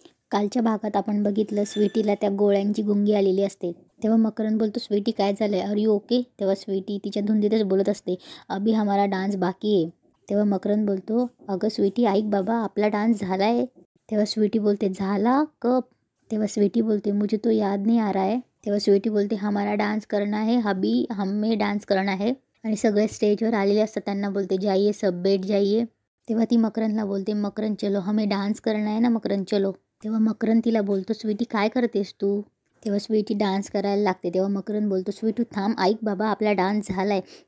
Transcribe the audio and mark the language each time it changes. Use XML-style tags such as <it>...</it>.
<mr>कालच्या भागात आपण बघितलं स्वीटीला त्या गोळ्यांची गुंगी आलेली असते. तेव्हा मकरंद बोलतो, स्वीटी काय झालं आहे, आर यू ओके? तेव्हा स्वीटी तिच्या धुंदीतच बोलत असते,</mr> <hi>अभी हमारा डान्स बाकी आहे.</hi> <mr>तेव्हा मकरंद बोलतो, अगं स्वीटी ऐक बाबा, आपला डान्स झाला आहे. तेव्हा स्वीटी बोलते,</mr> <hi>झाला कब?</hi> <mr>तेव्हा स्वीटी बोलते,</mr> <hi>मुझे तो याद नहीं आ रहा है. तेव्हा स्वीटी बोलते, हमारा डान्स करना है, अभी हमें डान्स करना है.</hi> <mr>आणि सगळे स्टेजवर आलेले असतात, त्यांना बोलते,</mr> <hi>जाइए सब बैठ जाइए.</hi> <mr>तेव्हा ती मकरंदला बोलते,</mr> <hi>मकरंद चलो, हमें डान्स करना है ना मकरंद चलो.</hi> <mr>तेव्हा मकरंद तिला बोलतो, स्वीटी काय करतेस तू? तेव्हा स्वीटी डान्स करायला लागते. तेव्हा मकरंद बोलतो, स्वीटू थांब, ऐक बाबा, आपला डान्स झाला आहे.</mr>